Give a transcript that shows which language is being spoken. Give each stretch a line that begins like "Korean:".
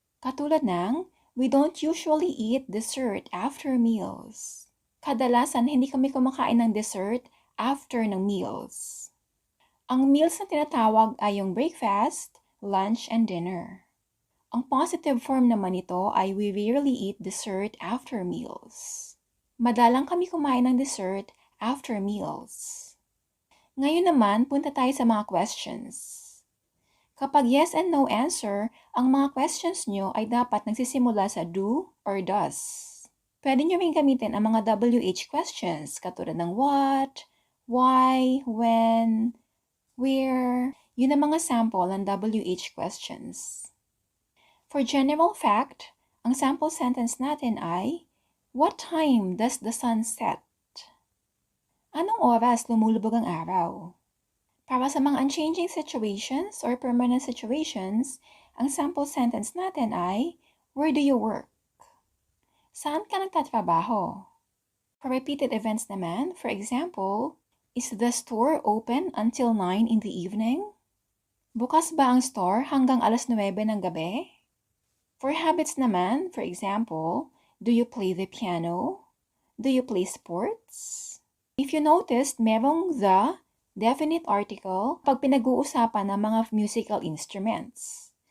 Filipino: Katulad ng,
English: we don't usually eat dessert after meals.
Filipino: Kadalasan hindi kami kumakain ng dessert after ng meals. Ang meals na tinatawag ay yung breakfast, lunch, and dinner. Ang positive form naman nito ay
English: we rarely eat dessert after meals.
Filipino: Madalang kami kumain ng dessert after meals. Ngayon naman, punta tayo sa mga questions. Kapag yes and no answer, ang mga questions nyo ay dapat nagsisimula sa do or does. Pwede nyo rin gamitin ang mga WH questions katulad ng what, why, when, where. Yun ang mga sample ng WH questions. For general fact, ang sample sentence natin ay,
English: what time does the sun set?
Filipino: Anong oras lumulubog ang araw? Para sa mga unchanging situations or permanent situations, ang sample sentence natin ay,
English: where do you work?
Filipino: Saan ka nagtatrabaho?
English: For repeated events naman, for example, is the store open until 9 in the evening?
Filipino: Bukas ba ang store hanggang alas 9 ng gabi?
English: For habits naman, for example, do you play the piano? Do you play sports? If you noticed, merong the definite article
Filipino: pag pinag-uusapan ng mga
English: musical instruments.